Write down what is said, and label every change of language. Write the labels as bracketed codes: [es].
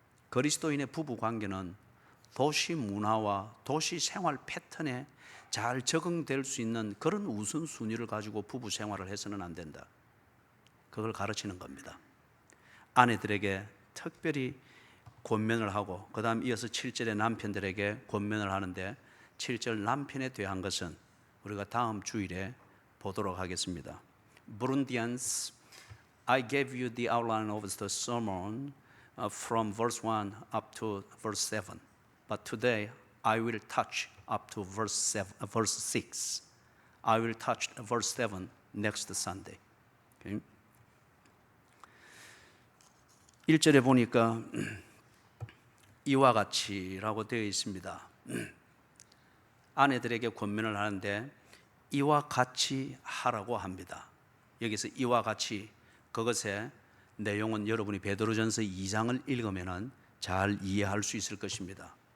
[ko] 그리스도인의 부부 관계는 도시 문화와 도시 생활 패턴에 잘 적응될 수 있는 그런 우선순위를 가지고 부부 생활을 해서는 안 된다. 그걸 가르치는 겁니다. 아내들에게 특별히 권면을 하고, 그 다음 이어서 7절에 남편들에게 권면을 하는데, 7절 남편에 대한 것은 우리가 다음 주일에 보도록 하겠습니다. [en] Burundians, I gave you the outline of the sermon from verse 1 up to verse 7. But today I will touch up to verse 6. I will touch verse 7 next Sunday. Okay? [ko] 1절에 보니까 이와 같이라고 되어 있습니다. 아내들에게 권면을 하는데 이와 같이 하라고 합니다. 여기서 이와 같이, 그것의 내용은 여러분이 베드로전서 2장을 읽으면 잘 이해할 수 있을 것입니다.